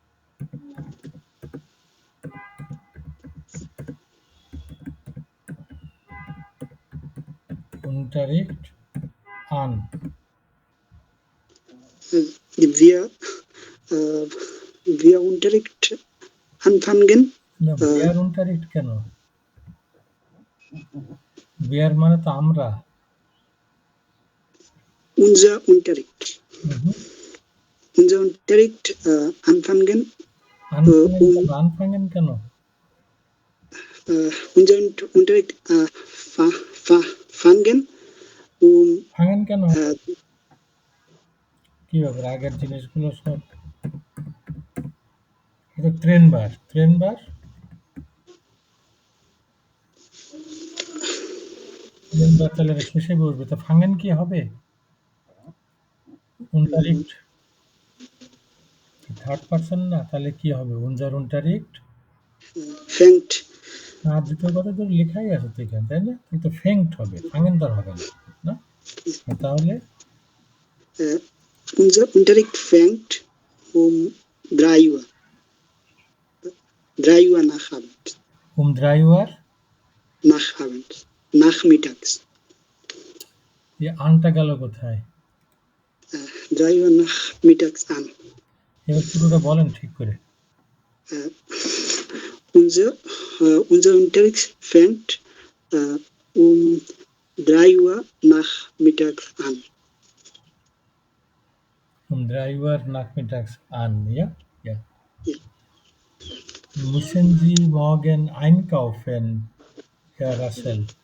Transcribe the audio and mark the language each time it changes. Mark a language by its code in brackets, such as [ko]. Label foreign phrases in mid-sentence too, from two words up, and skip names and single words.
[de] Unterricht an. Wir, wir Unterricht anfangen. [bn] না, [de] wer Unterricht [bn] কেন? Wer মানে তো আমরা। [de] Unser Unterricht. Unser Unterricht anfangen. [bn] Anfangen কেন? [de] Unser Unterricht fangen [bn] fangen কেন? কি ব্যাপার আগের জিনিসগুলো সব এটা ট্রেনবার তাহলে শেষে বসবে তো ফাঙ্গেন কি হবে? Unterricht থার্ড পারসন না তাহলে কি হবে? [de] unser Unterricht fängt [bn] না দ্বিতীয় কথা তো লেখাই আছে তো এখানে তাই না? কিন্তু ফেঙ্কট হবে ফাঙ্গেন তো হবে না তাহলে [de] unser Unterricht fängt 3 Uhr. 3 Uhr nach Abend. 3 Uhr? Nach Abend. Nachmittags. [bn] এই আনটা গেল কোথায়? [de] 3 Uhr nachmittags an. [bn] এবার পুরোটা বলেন ঠিক করে। [de] Unser Unterricht fängt 3 Uhr nachmittags an. 3 Uhr nachmittags an, ja? Ja. Müssen Sie morgen einkaufen, Herr Russell?